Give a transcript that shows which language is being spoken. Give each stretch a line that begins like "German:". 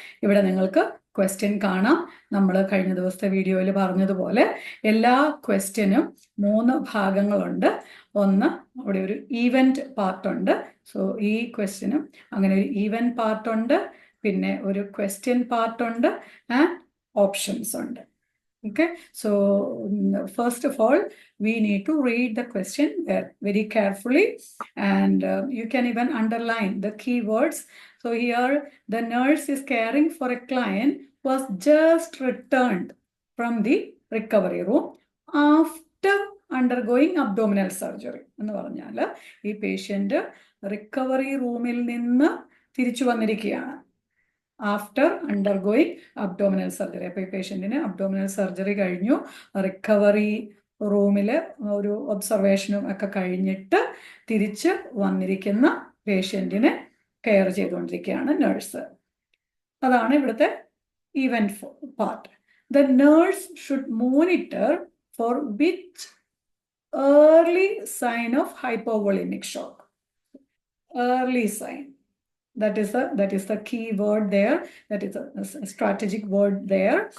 Malayalam: ഇവിടെ നിങ്ങൾക്ക് ക്വസ്റ്റ്യൻ കാണാം. നമ്മൾ കഴിഞ്ഞ ദിവസത്തെ വീഡിയോയിൽ പറഞ്ഞതുപോലെ എല്ലാ ക്വസ്റ്റ്യനും 3 ഭാഗങ്ങളുണ്ട്. ഒന്ന്, അവിടെ ഒരു ഈവൻറ്റ് പാർട്ടുണ്ട്. സോ ഈ ക്വസ്റ്റ്യനും അങ്ങനെ ഒരു ഈവൻറ്റ് പാർട്ടുണ്ട്, പിന്നെ ഒരു ക്വസ്റ്റ്യൻ പാർട്ടുണ്ട് ആൻഡ് ഓപ്ഷൻസ് ഉണ്ട്.
English: Okay, so first of all, we need to read the question very carefully, and you can even underline the keywords. So here, the nurse is caring for a client who was just returned from the recovery room after undergoing abdominal surgery.
Malayalam: എന്ന് പറഞ്ഞാൽ ഈ patient recovery റൂമിൽ നിന്ന് തിരിച്ചു വന്നിരിക്കുകയാണ്.
English: After undergoing abdominal surgery.
Malayalam: അപ്പോൾ ഈ പേഷ്യൻറ്റിന് abdominal surgery കഴിഞ്ഞു, റിക്കവറി റൂമിൽ ഒരു ഒബ്സർവേഷനും ഒക്കെ കഴിഞ്ഞിട്ട് തിരിച്ച് വന്നിരിക്കുന്ന പേഷ്യൻറ്റിനെ കെയർ ചെയ്തുകൊണ്ടിരിക്കുകയാണ് നേഴ്സ്. അതാണ് ഇവിടുത്തെ event part.
English: The nurse should monitor for which early sign of hypovolemic shock. Early sign. That is the key word there. That is a strategic word there.